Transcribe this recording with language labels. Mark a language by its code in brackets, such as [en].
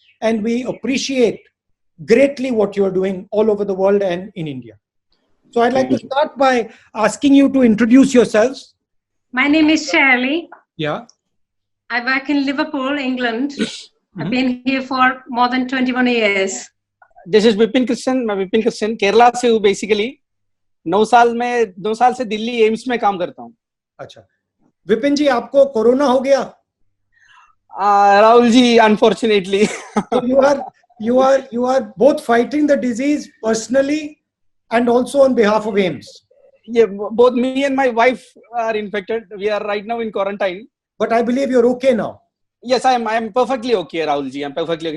[en] And we appreciate greatly what you're doing all over the world and in India. So I'd like to start by asking you to introduce yourselves. My name is Shirley. Yeah. I work in Liverpool, England. I've been here for more than 21 years. This is Vipin Krishnan. [hi] मैं विपिन कृष्ण केरला से हूँ basically 9 साल से Delhi AIIMS में काम करता हूँ. अच्छा, विपिन जी, आपको कोरोना हो गया? [en] Rahul ji, unfortunately. So you are both fighting the disease personally and also on behalf of AIMS. Yeah, both me and my wife are infected. We are right now in quarantine. But I believe you're okay now. Yes, I am perfectly okay, Rahul ji. I'm perfectly okay.